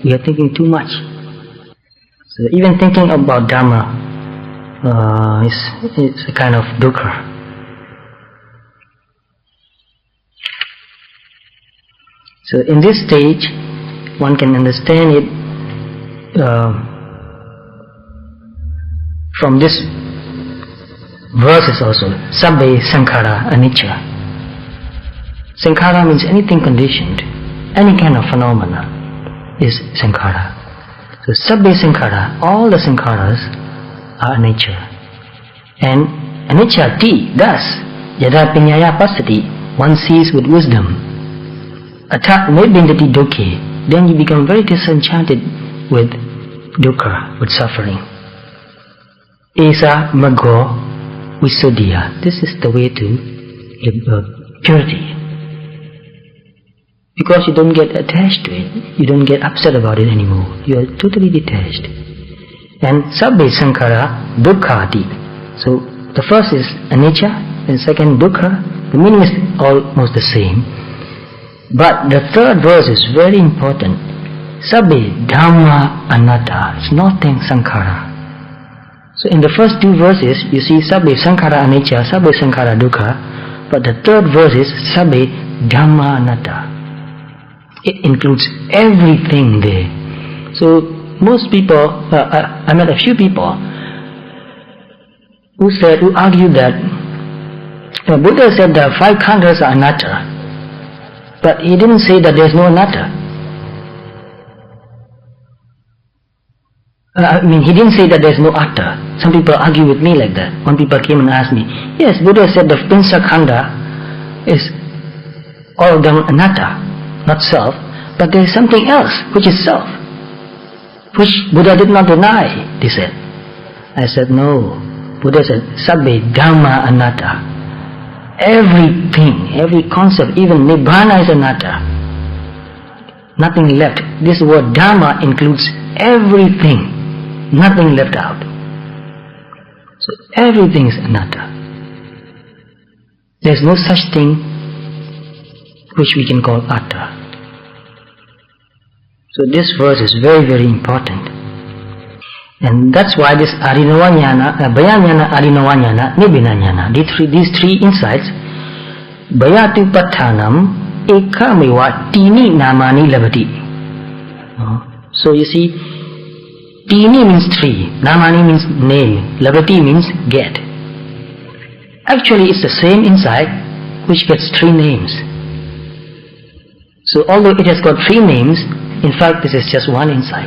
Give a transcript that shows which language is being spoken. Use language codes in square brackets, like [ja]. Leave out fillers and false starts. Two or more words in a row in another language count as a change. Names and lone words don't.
[en] We are thinking too much. So even thinking about Dharma is a kind of dukkha. So in this stage, one can understand it from this verses also. [pi] Sabbe sankhara anicca. [en] Sankhara means anything conditioned, any kind of phenomena is sankhara. [pi] So sabbe sankhara, [en] all the sankharas are anicca. [pi] And anicca ti, thus, yada piñaya pasati, [en] one sees with wisdom. [pi] Atat nibbindati dukkhe, [en] then you become very disenchanted with dukkha, with suffering. [pi] Esa maggo visuddhiya, [en] this is the way to purity. Because you don't get attached to it, you don't get upset about it anymore. You are totally detached. [pi] And sabbe sankhara dukkhati. [en] So the first is anicca, and second dukkha. The meaning is almost the same. But the third verse is very important. [pi] Sabbe dhamma anatta. [en] It's nothing sankhara. So in the first two verses, you see [pi] sabbe sankhara anicca, sabbe sankhara dukkha. [en] But the third verse is [pi] sabbe dhamma anatta. [en] It includes everything there. So most people, I met a few people who argue that Buddha said the five khandhas are anatta, but he didn't say that there is no anatta. He didn't say that there is no atta. Some people argue with me like that. One people came and asked me, yes, Buddha said the [pi] pinsa khanda [en] is all of them anatta, not self, but there is something else which is self, which Buddha did not deny, they said. I said, no. Buddha said, [pi] sabbe dhamma anatta. [en] Everything, every concept, even nibbana is anatta. Nothing left. This word dhamma includes everything, nothing left out. So everything is anatta. There is no such thing which we can call atta. So this verse is very, very important. And that's why this [pi] arinava jnana, bhaya jnana, arinava jnana, nibbina jnana, [en] these three insights, [pi] bhayatu pattanam ekamewa tini namani labati. [en] So you see, Tini means three, Namani means name, Labati means get. Actually it's the same inside which gets three names. So although it has got three names, in fact this is just one inside.